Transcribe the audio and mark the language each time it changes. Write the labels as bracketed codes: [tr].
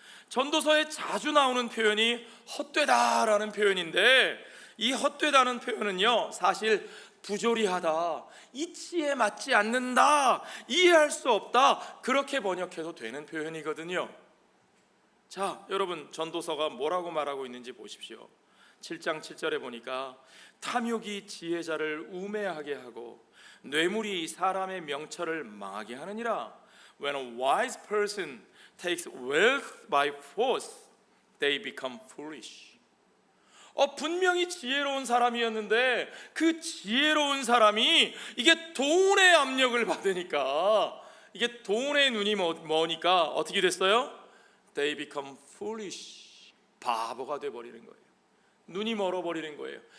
[ko] 전도서에 자주 나오는 표현이 헛되다라는 표현인데, 이 헛되다는 표현은요, 사실 부조리하다, 이치에 맞지 않는다, 이해할 수 없다, 그렇게 번역해도 되는 표현이거든요. 자, 여러분, 전도서가 뭐라고 말하고 있는지 보십시오. 7장 7절에 보니까 탐욕이 지혜자를 우매하게 하고 뇌물이 사람의 명철을 망하게 하느니라. [en] When a wise person takes wealth by force, they become foolish. [ko] 분명히 지혜로운 사람이었는데 그 지혜로운 사람이 이게 돈의 압력을 받으니까, 이게 돈의 눈이 머니까 어떻게 됐어요? [en] They become foolish. [ko] 바보가 돼버리는 거예요. 눈이 멀어버리는 거예요.